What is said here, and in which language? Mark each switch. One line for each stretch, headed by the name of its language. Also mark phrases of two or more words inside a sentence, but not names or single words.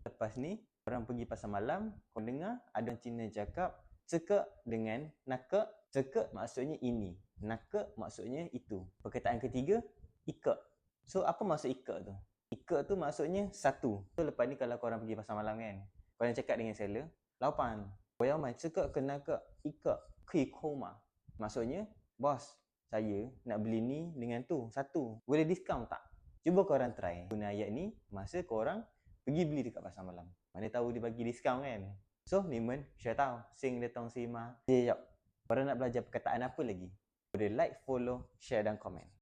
Malay: Lepas ni orang pergi pasar malam, kau dengar ada orang Cina cakap ceke dengan nake. Ceke maksudnya ini, nake maksudnya itu. Perkataan ketiga, ike. So apa maksud ike tu? Ike tu maksudnya satu. So lepas ni kalau korang pergi pasar malam kan, korang cakap dengan seller, "Laupan,
Chinese: 我要买这个跟那个一个可以扣吗?"
Malay: Maksudnya, "Bos, saya nak beli ni dengan tu, satu. Boleh diskaun tak?" Cuba korang try guna ayat ni masa korang pergi beli dekat pasar malam. Mana tahu dia bagi diskaun kan? So,
Chinese: 你们学到新的东西吗?
Malay: Korang nak belajar perkataan apa lagi? Boleh
English: like, follow, share
Malay: dan komen.